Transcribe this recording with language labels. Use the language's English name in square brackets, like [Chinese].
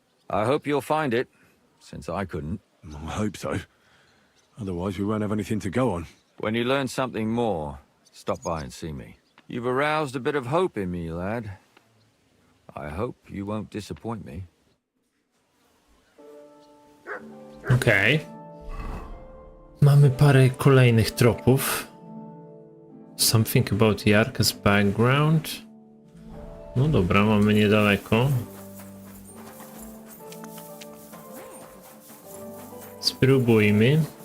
[English] I hope you'll find it, since I couldn't. I hope so. Otherwise we won't have anything to go on. When you learn something more, stop by and see me. You've aroused a bit of hope in me, lad. I hope you won't disappoint me. [Polish] Okej. Mamy parę kolejnych tropów. [English] Something about Yarka's background. [Polish] No dobra, mamy niedaleko. Spróbujmy.